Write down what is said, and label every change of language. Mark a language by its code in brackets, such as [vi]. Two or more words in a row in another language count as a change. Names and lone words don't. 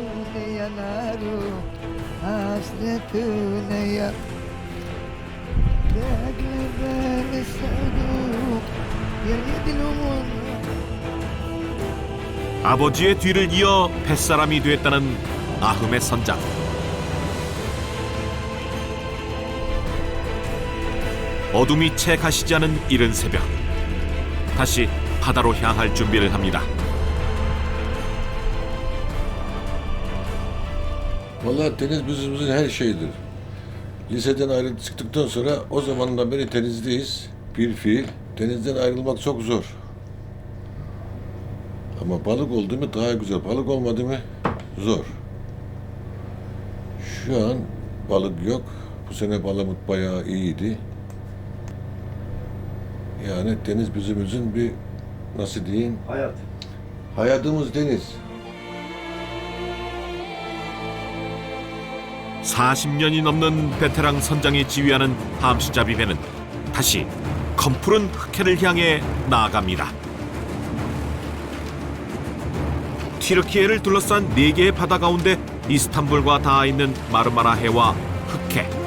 [ko] 아버지의 뒤를 이어 뱃사람이 됐다는 아흠의 선장. 어둠이 채 가시지 않은 이른 새벽, 다시 바다로 향할 준비를 합니다. [tr] Vallahi deniz bizim her şeydir. Liseden ayrı çıktıktan sonra o zamandan beri denizdeyiz. Bir fiil. Denizden ayrılmak çok zor. Ama balık oldu mu daha güzel. Balık olmadı mı zor. Şu an balık yok. Bu sene balımız bayağı iyiydi. Yani deniz bizimizin bir nasıl diyeyim? Hayat. Hayatımız deniz. [ko] 40년이 넘는 베테랑 선장이 지휘하는 함시잡이 배는 다시 검푸른 흑해를 향해 나아갑니다. 튀르키예를 둘러싼 4개의 바다 가운데 이스탄불과 닿아 있는 마르마라 해와 흑해.